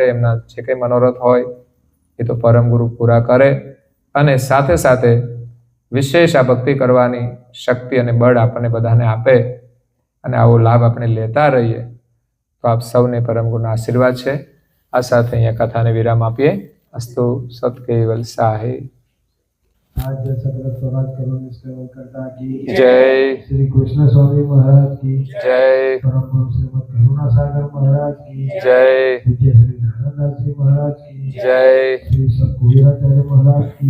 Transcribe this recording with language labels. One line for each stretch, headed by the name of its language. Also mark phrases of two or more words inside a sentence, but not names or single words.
Gujarati: એમના જે કંઈ મનોરથ હોય એ તો પરમ ગુરુ પૂરા કરે, અને સાથે સાથે વિશેષ આ ભક્તિ કરવાની શક્તિ અને બળ આપણને બધાને આપે, અને આવો લાભ આપણે લેતા રહીએ. તો આપ સૌને પરમ ગુરુના આશીર્વાદ છે. આ સાથે અહીંયા કથાને વિરામ આપીએ. અસ્તુ સત કેવલ સાહે.
Hindi: आज सकल स्वराज करुण सेवन करता की जय श्री कृष्ण स्वामी महाराज की जय परम गुरु श्रीमद करुणा सागर महाराज की जय विजय श्री नारायण जी महाराज की जय श्री सतगुरुचार्य महाराज की